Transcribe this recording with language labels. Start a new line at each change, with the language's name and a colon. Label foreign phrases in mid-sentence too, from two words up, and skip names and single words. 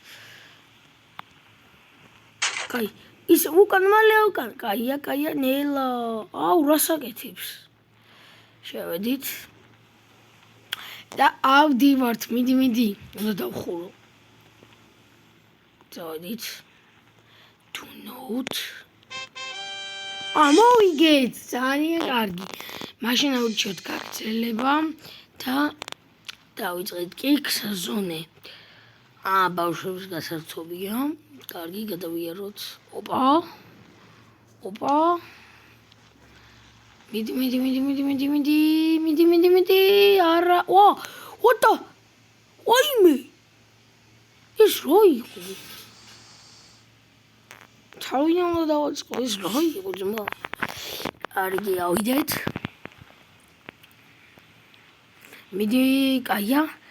Georgian: კაი ის უკან მალე უკან კაია ნელა აუ რასაკეთებს შევედით და ავდივართ მიდი უნდა დავხურო წავედით
English: to note
Georgian: მოვიგეთ ძალიან კარგი მაშინ აუჩიოთ გაგრძელება და დავიწყეთ კიქს ზონე ბავშვების გასართობია კარგი გადავიაროთ ოპა მიდი არა
English: what the
Georgian: ვაიმე ეს რა იყო თავიდან უნდა დავაწყო ეს რა იყო ძმა კარგი ავიდეთ მიდი კაია